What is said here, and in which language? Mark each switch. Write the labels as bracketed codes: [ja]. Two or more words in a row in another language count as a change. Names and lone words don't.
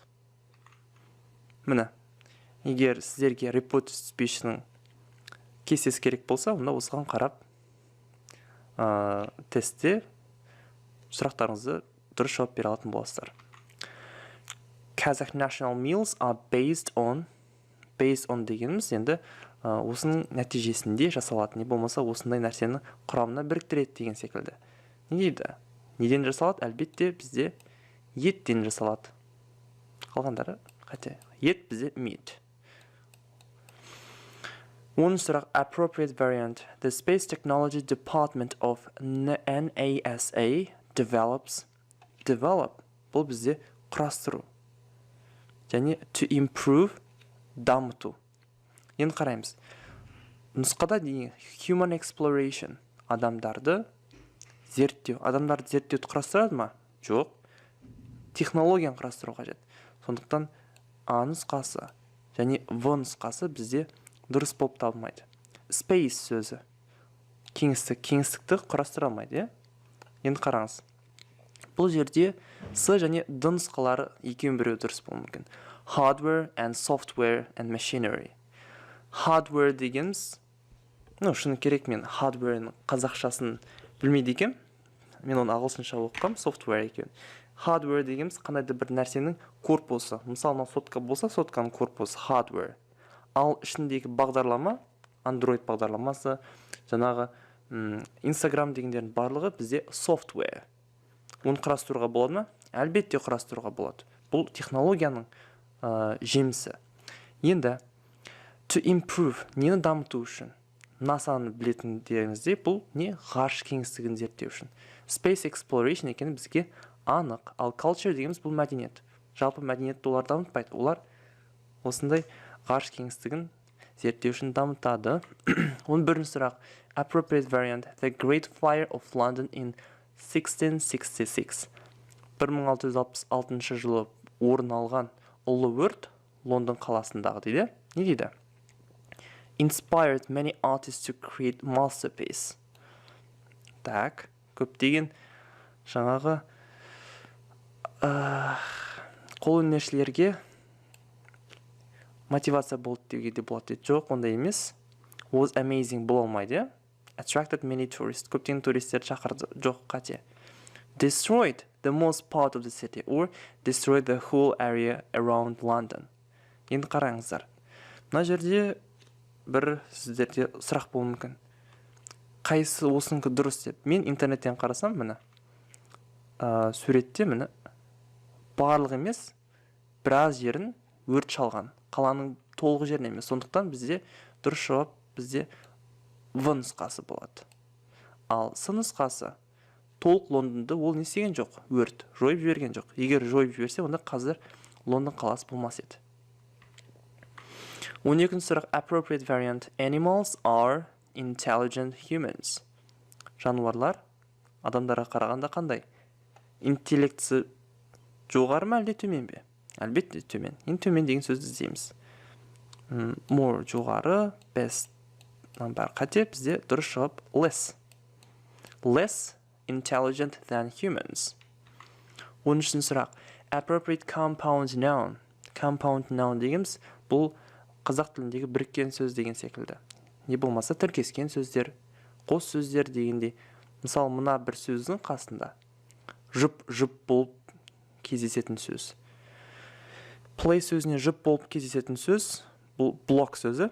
[kk] Міне, егер сіздерге report түспешінің кестесі керек болса, онда осыған қарап тестте сұрақтарыңызды дұрыс жауап бере алатын боласыздар. [en] Kazakh national meals are based on [kk] дегеніміз енді осының нәтижесінде жасалады, не болмаса осындай нәрсені құрамына біріктіреді деген секілді. Не дейді? Неден жасалады? Әлбетте бізде еттен жасалады. Қалғандары қате. Ет бізде meat. [en] 10 сұрақ appropriate variant. The Space Technology Department of NASA develop. [kk] Бұл бізде құрастыру. Және [en] to improve, [kk] дамыту. Енді қараймыз. Нұсқада дейін human exploration. Адамдарды зерттеу. Адамдарды зерттеуді құрастырады ма? Жоқ. Технологияны құрастыру қажет. Сондықтан А нұсқасы және В нұсқасы бізде дұрыс болып табылмайды. Space сөзі. Кеңістікті құрастыра алмайды. Енді қараңыз. Бұл жерде С және Д нұсқалары екеуін біреу дұрыс болуы мүмкін. [en] Hardware and software and machinery. [kk] Hardware дегеніміз, шыны керек мен hardware'ның қазақшасын білмейді екем. Мен оны ағылшынша оқығам, software екен. Hardware дегеніміз қандайда бір нәрсенің корпусы. Мысалы, сотка болса, сотканың корпусы hardware. Ал ішіндегі бағдарлама, Android бағдарламасы, жаңағы Instagram дегендердің барлығы бізде software. Оны құрастыруға болады ма? Әлбетте құрастыруға болады. Бұл технологияның жемісі. Енді [en] to improve, [kk] нені дамыту үшін? NASA-ны білетіндеріңізде бұл не? Ғарыш кеңістігін зерттеу үшін. [en] Space exploration [kk] екені бізге анық. Ал culture дегеніміз бұл мәдениет. Жалпы мәдениетті олар дамытпайды. Олар осындай ғарыш кеңістігін зерттеу үшін дамытады. 11 сұрақ. [en] Appropriate variant. The Great Fire of London in 1666. [kk] 1666 жылы орын алған ұлы өрт Лондон қаласындағы дейді. Не дейді? [en] Inspired many artists to create masterpiece. [kk] Так, көптеген жаңағы қолөнершілерге мотивация болды деуге де болады. Жоқ, ондай емес. [en] Was amazing [kk] бола алмайды. [en] Attracted many tourists. [kk] Көптеген туристерді шақырды. Жоқ, қате. [en] Destroyed the most part of the city or destroyed the whole area around London. [kk] Енді қараңыздар. Мына жерде бір сіздерде сұрақ болуы мүмкін. Қайсы осыныңқы дұрыс деп. Мен интернеттен қарасам, міне суретте міне барлық емес, біраз жерін өрт шалған. Қаланың толық жерін емес. Сондықтан бізде дұрыс жауап бізде В нұсқасы болады. Ал С нұсқасы толық Лондонды ол не істеген жоқ? Өрт жойып жіберген жоқ. Егер жойып жіберсе, онда қазір Лондон қаласы болмас еді. [en] 12 сұрақ appropriate variant. Animals are intelligent humans. [kk] Жануарлар адамдарға қарағанда қандай? Интеллектісі жоғары ма әлде төмен бе? Әлбетте төмен. Ең төмен деген сөзді іздейміз. More жоғары, best бар қате, бізде дұрыс жауап less. [en] Less intelligent than humans. [kk] 13 сұрақ. [en] Appropriate compound noun. [kk] Compound noun дегеніміз бұл қазақ тіліндегі біріккен сөз деген секілді. Не болмаса тіркескен сөздер, қос сөздер дегенде. Мысалы, мына бір сөздің қасында жұп болып кездесетін сөз. Play сөзіне жұп болып кездесетін сөз, бұл block сөзі.